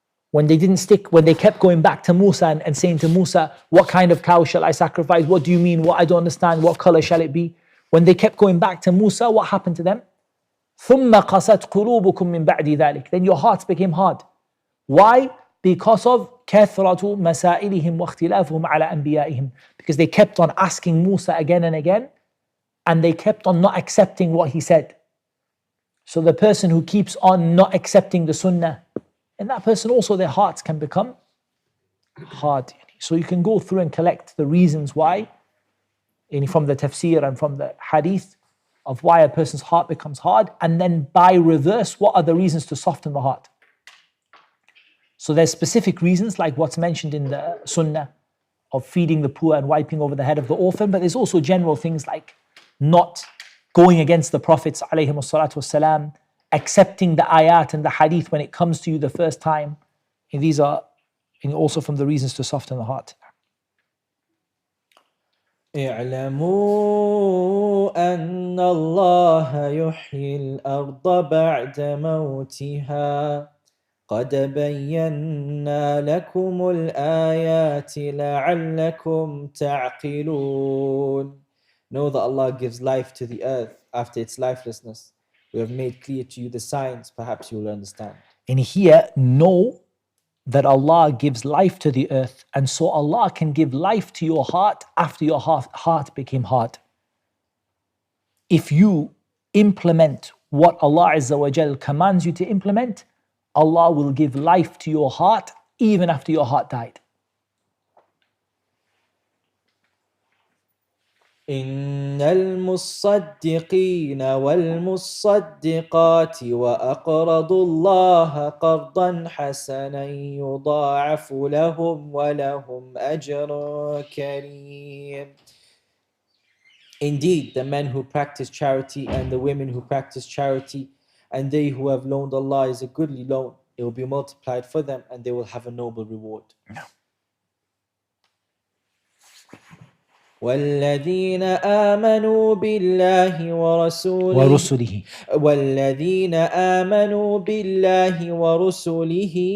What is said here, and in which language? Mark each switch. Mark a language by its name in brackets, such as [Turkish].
[English] When they didn't stick, when they kept going back to Musa and saying to Musa, what kind of cow shall I sacrifice? What do you mean? What I don't understand. What color shall it be? When they kept going back to Musa, what happened to them? [Arabic] ثُمَّ قَسَتْ قُلُوبُكُم مِّن بَعْدِ ذَلِكَ. [English] Then your hearts became hard. Why? Because of [Arabic] كَثْرَةُ مَسَائِلِهِمْ وَاخْتِلَافُهُمْ عَلَى أَنْبِيَائِهِمْ. [English] Because they kept on asking Musa again and again, and they kept on not accepting what he said. So the person who keeps on not accepting the Sunnah, and that person also, their hearts can become hard. So you can go through and collect the reasons why, from the Tafseer and from the Hadith, of why a person's heart becomes hard, and then by reverse, what are the reasons to soften the heart? So there's specific reasons like what's mentioned in the Sunnah of feeding the poor and wiping over the head of the orphan, but there's also general things like not going against the Prophets alayhim as-salatu was-salam, accepting the ayat and the hadith when it comes to you the first time. And these are also from the reasons to soften the heart. [Arabic] اعلموا أن الله يحيي الأرض بعد موتها قد بينا لكم الآيات لعلكم تعقلون. [English] Know that Allah gives life to the earth after its lifelessness. We have made clear to you the signs, perhaps you will understand. And here, know that Allah gives life to the earth, and so Allah can give life to your heart after your heart became hard. If you implement what Allah Azza wa Jal commands you to implement, Allah will give life to your heart even after your heart died. [Arabic] إن المصدقين والمصدقات وأقرضوا الله قرضا حسنا يضاعف لهم ولهم أجر كريم. [English] Indeed, the men who practice charity and the women who practice charity and they who have loaned Allah is a goodly loan. It will be multiplied for them and they will have a noble reward. [Arabic] والذين آمنوا بالله ورسوله والذين آمنوا بالله ورسله